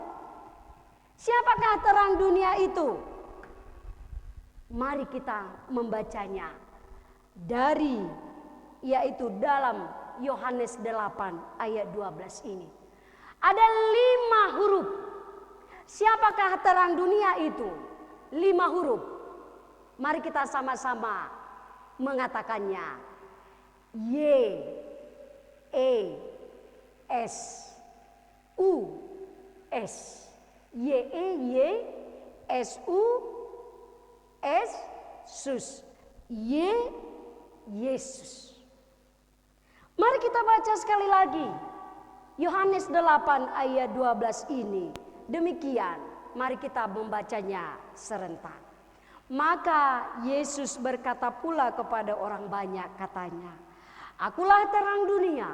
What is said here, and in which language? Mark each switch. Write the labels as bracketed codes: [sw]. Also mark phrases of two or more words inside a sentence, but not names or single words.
[id] Siapakah terang dunia itu? Mari kita membacanya yaitu dalam Yohanes 8 ayat 12 ini. Ada 5 huruf. Siapakah terang dunia itu? 5 huruf. Mari kita sama-sama mengatakannya. Y, E, S, U, S. Y, E, Y, S, U, S, Sus. Y, Yesus. Mari kita baca sekali lagi. Yohanes 8 ayat 12 ini. Demikian, mari kita membacanya serentak. Maka Yesus berkata pula kepada orang banyak, katanya, "Akulah terang dunia.